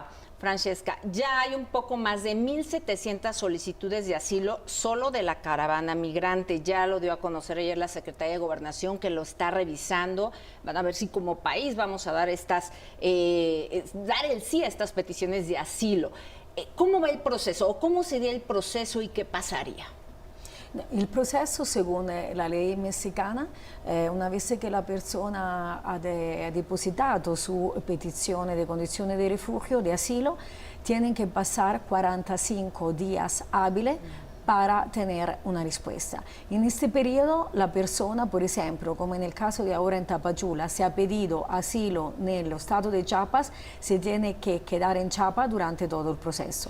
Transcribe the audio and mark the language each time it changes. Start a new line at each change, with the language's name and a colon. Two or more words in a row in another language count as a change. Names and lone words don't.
Spanish: Francesca, ya hay un poco más de 1.700 solicitudes de asilo solo de la caravana migrante. Ya lo dio a conocer ayer la Secretaría de Gobernación, que lo está revisando. Van a ver si como país vamos a dar dar el sí a estas peticiones de asilo. ¿Cómo va el proceso o cómo sería el proceso y qué pasaría?
Italian: Il processo,
Spanish: según la ley mexicana, una vez que la persona ha depositado su petizione de
Italian: condizione di
Spanish: refugio, de asilo, tienen que pasar 45 días hábiles para tener una respuesta. En este periodo, la persona, por ejemplo, como en el caso de ahora en Tapachula, se ha pedido asilo en el estado de Chiapas, se tiene que quedar en Chiapas durante todo el proceso.